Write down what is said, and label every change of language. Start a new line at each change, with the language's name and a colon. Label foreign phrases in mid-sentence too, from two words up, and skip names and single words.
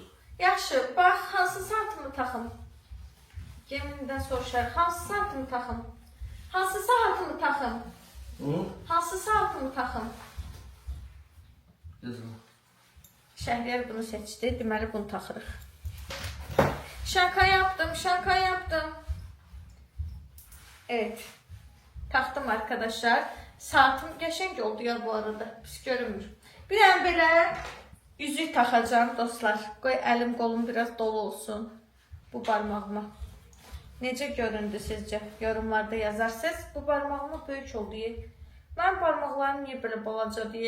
Azerbaijani: Yaxşı, bax hansı saatımı taxım? Geminidən soruşar. Hansı saatımı taxım? Hansı saatımı taxım? Hansı saatımı taxım? Qızım. Şəhriyar bunu seçdi. Deməli bunu taxırıq.
Turkish: Şaka yaptım, şaka yaptım. Evet. Taxdım arkadaşlar.
Azerbaijani: Saatim qəşəng oldu ya bu arada. Pis görünmür. Bir dənə belə yüzük taxacağım dostlar. Qoy əlim qolum biraz dolu olsun. Bu barmağıma. Necə göründü sizcə? Yorumlarda yazarsınız. Bu barmağıma böyük oldu. Mənim barmaqlarım niyə belə balaca deyə.